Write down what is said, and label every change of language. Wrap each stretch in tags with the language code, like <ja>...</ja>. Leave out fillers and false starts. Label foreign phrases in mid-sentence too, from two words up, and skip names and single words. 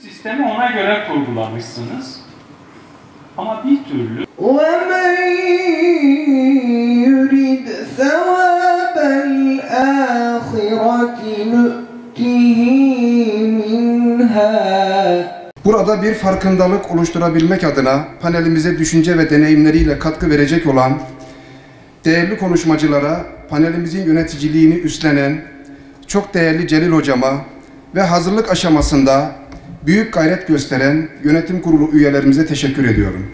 <tr>Sistemi ona göre kurgulamışsınız. Ama bir türlü</tr> <ar>وَمَنْ يُرِدْ ثَوَابَ الْآخِرَةِ نُؤْتِهِ مِنْهَا.</ar> <tr>Burada bir farkındalık oluşturabilmek adına panelimize düşünce ve deneyimleriyle katkı verecek olan değerli konuşmacılara, panelimizin yöneticiliğini üstlenen çok değerli Celil Hocama ve hazırlık aşamasında büyük gayret gösteren yönetim kurulu üyelerimize teşekkür ediyorum.</tr>